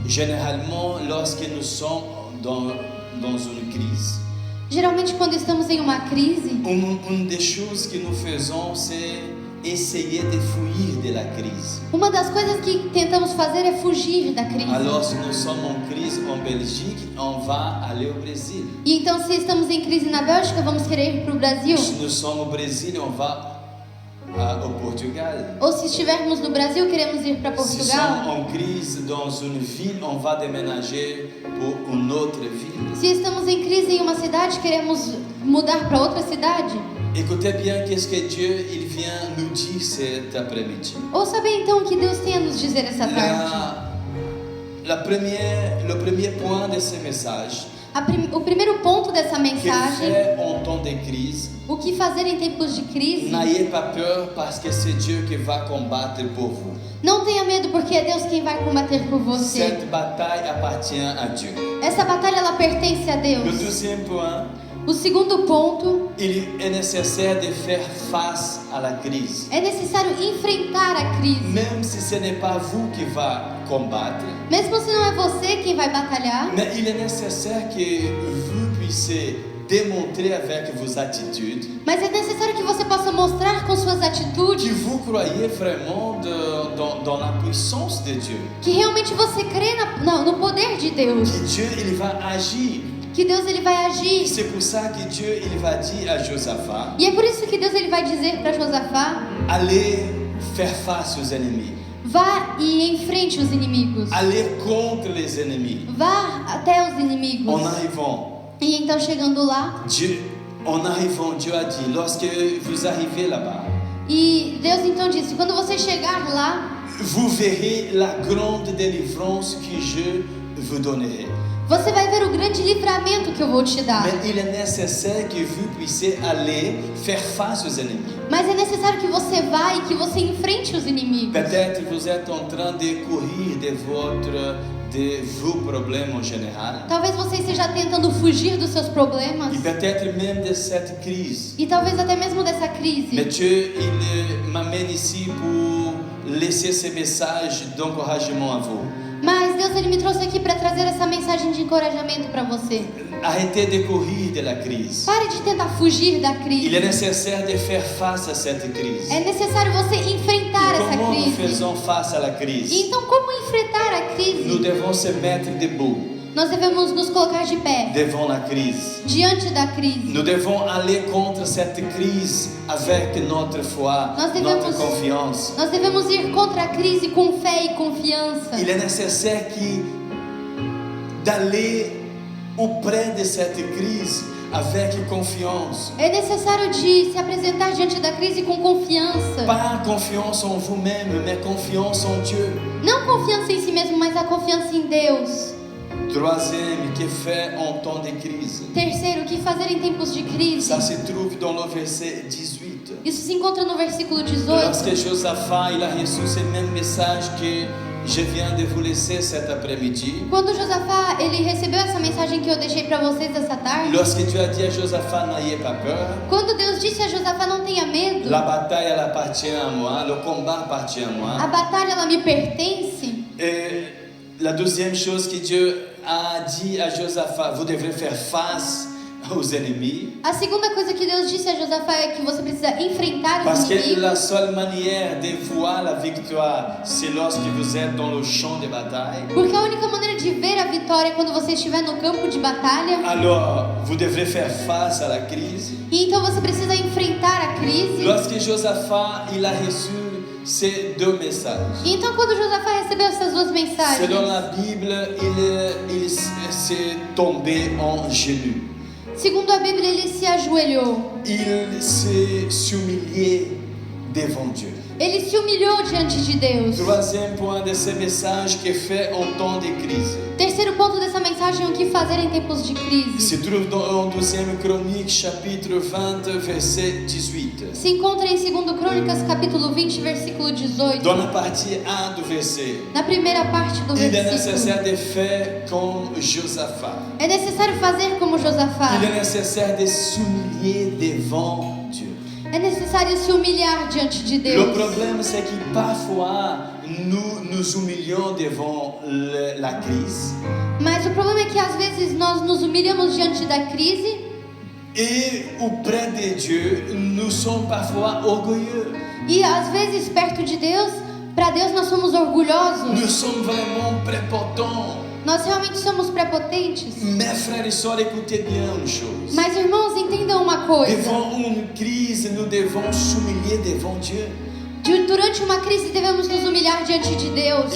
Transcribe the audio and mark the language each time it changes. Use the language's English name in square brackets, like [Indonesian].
[French] Généralement, lorsque nous sommes dans une crise, [Portuguese] Geralmente, quando estamos em uma crise, [French] une des choses que nous faisons, c'est essayer de fuir de la crise. [Portuguese] uma das coisas que tentamos fazer é fugir da crise. [French] Alors, si nous sommes en crise en Belgique, on va aller au Brésil. [Portuguese] E então, se estamos em crise na Bélgica, vamos querer ir para o Brasil. [French] Si nous sommes au Brésil, on va au Portugal. [Portuguese] Ou se estivermos no Brasil, queremos ir para [French] Si nous [Portuguese] Portugal. [French] sommes en crise dans une ville, on va déménager pour une autre ville. [Portuguese] Se estamos em crise em uma cidade, queremos mudar para outra cidade. [French] Écoutez bien qu'est-ce que Dieu il vient nous dire cet après-midi. [Portuguese] Ouça bem então o que Deus tem a nos dizer essa tarde. [French] Le premier point de ce message, [Portuguese] O primeiro ponto dessa [French] que [Portuguese] mensagem: [French] faire en temps de crise, [Portuguese] o que fazer em tempos de crise? [French] n'ayez pas peur parce que c'est Dieu qui va combattre pour vous. [Portuguese] Não tenha medo, porque é Deus quem vai combater por você. [French] Cette bataille appartient à Dieu. [Portuguese] Essa batalha ela pertence a [French] Le [Portuguese] Deus. [French] deuxième point, [Portuguese] O segundo ponto: [French] il est nécessaire de faire face à la crise. [Portuguese] é necessário enfrentar a crise. [French] Même si ce n'est pas vous qui va combattre, [Portuguese] Mesmo se não é você quem vai batalhar, [French] mais il est nécessaire que vous puissiez démontrer avec vos attitudes [Portuguese] mas é necessário que você possa mostrar com suas [French] que [Portuguese] atitudes [French] vous croyez vraiment dans la puissance de Dieu. [Portuguese] que realmente você crê no poder de Deus, [French] Que Dieu il va agir. [Portuguese] que Deus ele vai agir. [French] C'est pour ça que Dieu il va dire à Josaphat, [Portuguese] E é por isso que Deus ele vai dizer para Josafá: [French] allez faire face aux ennemis. [Portuguese] Vá e enfrente os inimigos. [French] Aller contre les ennemis. [Portuguese] Vá até os inimigos. [French] En arrivant, [Portuguese] E então chegando lá, [French] Dieu a dit, lorsque vous arrivez là-bas, [Portuguese] e Deus então disse: quando você chegar lá, [French] vous verrez la grande délivrance que je vous donnerai. [Portuguese] você vai ver o grande livramento que eu vou te dar. [French] Mais il est nécessaire que vous puissiez aller faire face aux ennemis. [Portuguese] Mas é necessário que você vá e que você enfrente os inimigos. [French] Peut-être vous êtes en train de courir de vos problèmes en général. [Portuguese] Talvez você esteja tentando fugir dos seus problemas. [French] Et peut-être même de cette crise. [Portuguese] E talvez até mesmo dessa crise. [French] Mais Dieu, il m'amène ici pour laisser ce message d'encouragement à vous. [Portuguese] Mas Deus, Ele me trouxe aqui para trazer essa mensagem de encorajamento para você. [French] Arrêtez de courir de la crise. [Portuguese] Pare de tentar fugir da crise. [French] Il est nécessaire de faire face à cette crise. [Portuguese] É necessário você enfrentar essa [French] Comment nous [Portuguese] crise. [French] faisons face à la [Portuguese] E [French] crise? [Portuguese] então, como enfrentar a [French] Nous [Portuguese] crise? [French] devons se mettre debout [Portuguese] Nós devemos nos colocar de pé [French] devant la crise. [Portuguese] diante da crise. [French] Nous devons aller contre cette crise avec notre foi, [Portuguese] Nós devemos- [French] notre confiance. [Portuguese] Nós devemos ir contra a crise com fé e confiança. [French] Il est nécessaire d'aller auprès de cette crise avec confiance. [Portuguese] É necessário de se apresentar diante da crise com confiança. [French] Pas confiance en vous-même, mais confiance en Dieu. [Portuguese] Não confiança em si mesmo, mas a confiança em Deus. [French] Troisième, que faire en temps de crise? [Portuguese] Terceiro, o que fazer em tempos de crise? [French] Ça se trouve dans le verset 18. [Portuguese] Isso se encontra no versículo 18. [French] Lorsque Josaphat il a reçu ce même message que je viens de vous laisser cet après-midi. [Portuguese] Quando Josafá, ele recebeu essa mensagem que eu deixei para vocês essa tarde. [French] Lorsque Dieu a dit à Josaphat, n'ayez pas peur. [Portuguese] Quando Deus disse a Josafá: não tenha medo. [French] La bataille, elle appartient à moi. Le combat appartient à moi. [Portuguese] A batalha, ela me pertence. [French] Et la deuxième chose que Dieu a dit à Josaphat, vous devrez faire face aux ennemis. [Portuguese] A segunda coisa que Deus disse a Josafá é que você precisa enfrentar os [French] Parce que [Portuguese] inimigos. [French] la seule manière de voir la victoire, c'est lorsque vous êtes dans le champ de bataille. [Portuguese] Porque a única maneira de ver a vitória é quando você estiver no campo de batalha. [French] Alors, vous devrez faire face à la crise. [Portuguese] E então você precisa enfrentar a crise. [French] Lorsque Josaphat il a reçu ces deux messages, [Portuguese] E então quando Josafá recebeu essas duas mensagens, [French] selon la Bible, il s'est tombé en genoux. [Portuguese] segundo a Bíblia, ele se ajoelhou. [French] Il s'est humilié devant Dieu. [Portuguese] Ele se humilhou diante de Deus. [French] Troisième point de ce message que fait en temps de crise. [Portuguese] Terceiro ponto dessa mensagem é o que fazer em tempos de [French] Se [Portuguese] crise. [French] trouve dans 2e Chronique, chapitre 20, verset 18. [Portuguese] Se encontra em 2 Crônicas, capítulo 20, versículo 18. [French] Dans la partie 1 du verset, [Portuguese] Na primeira parte do [French] il est [Portuguese] versículo. [French] nécessaire de faire comme Josaphat. [Portuguese] É necessário fazer como Josafá. [French] Il est nécessaire de s'humilier devant Dieu. [Portuguese] É necessário se humilhar diante de [French] Le [Portuguese] Deus. [French] problème, c'est que parfois, nous nous humilions devant la crise. [Portuguese] Mas o problema é que às vezes nós nos humilhamos diante da crise. [French] Et auprès de Dieu, nous sommes parfois orgueilleux. [Portuguese] E às vezes perto de Deus, para Deus nós somos orgulhosos. [French] Nous sommes vraiment prépotents. [Portuguese] Nós realmente somos prepotentes. [French] Mes frères et sœurs, écoutez bien une chose. [Portuguese] Mas irmãos, entendam uma coisa. [French] Devant une crise, nous devons s'humilier devant Dieu. [Portuguese] Durante uma crise devemos nos humilhar diante de Deus.